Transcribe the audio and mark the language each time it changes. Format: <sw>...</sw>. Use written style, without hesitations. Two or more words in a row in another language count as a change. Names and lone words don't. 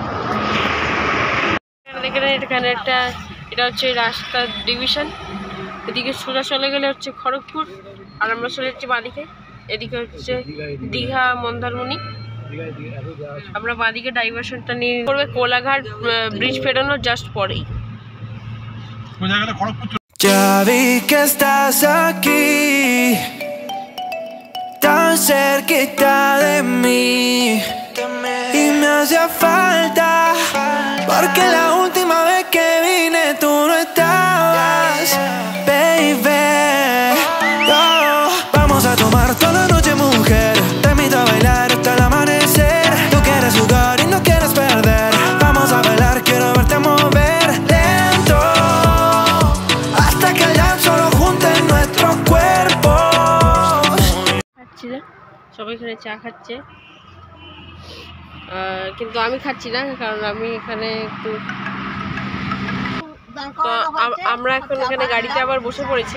<bn>এখানে এটা হচ্ছে রাস্তার ডিভিশন। এদিকে সোজা চলে গেলে হচ্ছে খড়গপুর, আর আমরা চলে যাচ্ছি বাঁদিকে। এদিকে হচ্ছে দীঘা মন্দারমণি। আমরা বাঁদিকে ডাইভারশনটা নিয়ে করবে কোলাঘাট ব্রিজ পেরোনোর জাস্ট পরেই।</bn> <es>Ya vi que estás aquí, tan cerquita de mí, y me hacía falta, porque la última vez que vine tú no estabas, baby. Oh, vamos a tomar toda la noche, mujer, te invito a bailar hasta el amanecer. Tú quieres jugar y no quieres perder, vamos a bailar, quiero verte mover lento, hasta que el llanto solo junte nuestros cuerpos.</es> <bn>সবাই এখানে চা খাচ্ছে, কিন্তু আমি খাচ্ছি না, কারণ আমি এখানে একটু। তো আমরা এখন এখানে গাড়িতে আবার বসে পড়েছি।</bn>